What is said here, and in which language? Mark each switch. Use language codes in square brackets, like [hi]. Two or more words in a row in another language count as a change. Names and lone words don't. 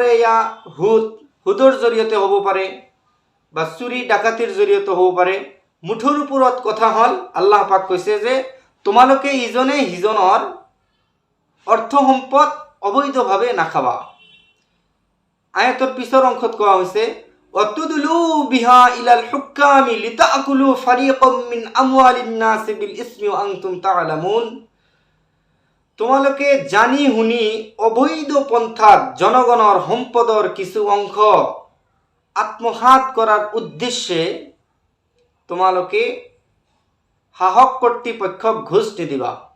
[as] এয়া সুদৰ জৰিয়তে হ'ব পাৰে বা চুৰি ডাকাতিৰ জৰিয়তে হ'ব পাৰে। মুঠৰ ওপৰত কথা হ'ল, আল্লাহ পাক কৈছে যে তোমালোকে ইজনে সিজনৰ অর্থ সম্পদ অবৈধভাৱে নাখাবা। আয়াতৰ পিছৰ অংশত কোৱা হৈছে, [ar] وتدلوا بها إلى الحكام لتأكلوا فريقا من أموال الناس بالإثم وأنتم تعلمون. [as] তোমালোকে জানি শুনি অবৈধ পন্থাত জনগণৰ সম্পদৰ কিছু অংশ আত্মসাৎ কৰাৰ উদ্দেশ্যে তোমালোকে শাসক কৰ্তৃপক্ষক ঘুষ নিদিবা।